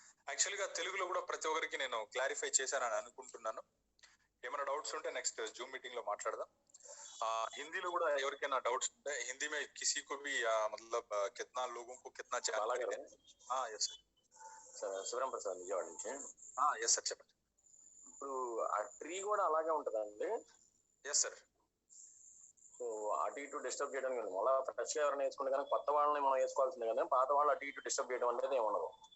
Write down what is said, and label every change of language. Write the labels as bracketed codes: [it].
[te] Actual గా తెలుగులో కూడా ప్రతి ఒక్కరికి నేను క్లారిఫై చేశానని అనుకుంటున్నాను. ఏమైనా డౌట్స్ ఉంటే నెక్స్ట్ జూమ్ మీటింగ్ లో మాట్లాడదాం. [hi] हिंदी [te] కూడా ఎవరికైనా డౌట్స్ ఉంటే [hi] हिंदी में किसी को भी मतलब कितना लोगों को कितना जानकारी है. [en] yes [te] सर శివరాం ప్రసాద్ విజయవాడ నుంచి. यस సార్ చెప్పండి. ఇప్పుడు ఆ ట్రీ కూడా అలాగే ఉంటదండి? Yes sir. సో అటు ఇటు డిస్టర్బ్ చేయడం కానీ మళ్ళీ ఫ్రెష్గా ఎవరైనా వేసుకుంటే కానీ కొత్త వాళ్ళని మనం వేసుకోవాల్సిందే కానీ పాత వాళ్ళు అటు ఇటు డిస్టర్బ్ చేయడం అనేది ఏమి ఉండదు.